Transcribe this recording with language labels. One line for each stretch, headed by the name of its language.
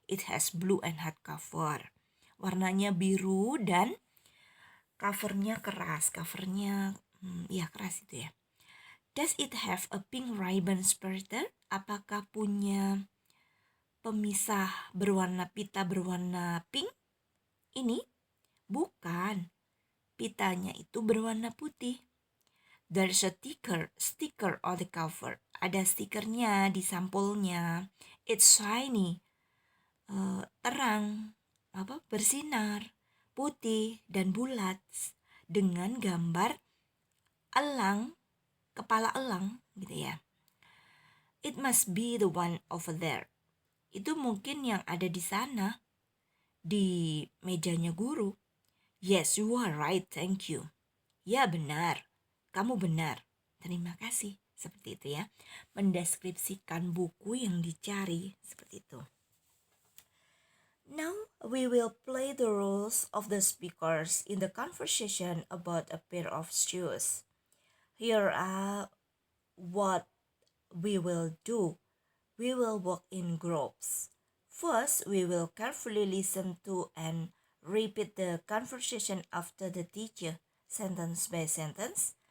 English: It has blue and hardcover.
Indonesian: Warnanya biru dan covernya keras. Covernya keras itu ya.
English: Does it have a pink ribbon separator?
Indonesian: Apakah punya pemisah pita berwarna pink? Ini? Bukan. Pitanya itu berwarna putih.
English: There's a sticker on the cover.
Indonesian: Ada stikernya di sampulnya.
English: It's shiny.
Indonesian: Terang, bersinar, putih dan bulat dengan gambar elang, kepala elang gitu ya.
English: It must be the one over there.
Indonesian: Itu mungkin yang ada di sana. di mejanya guru.
English: Yes, you are right, thank you.
Indonesian: Ya benar, kamu benar. Terima kasih. Seperti itu ya. Mendeskripsikan buku yang dicari. Seperti itu.
English: Now we will play the roles of the speakers in the conversation about a pair of shoes. Here are what we will do. We will walk in groups. First, we will carefully listen to and repeat the conversation after the teacher, sentence by sentence.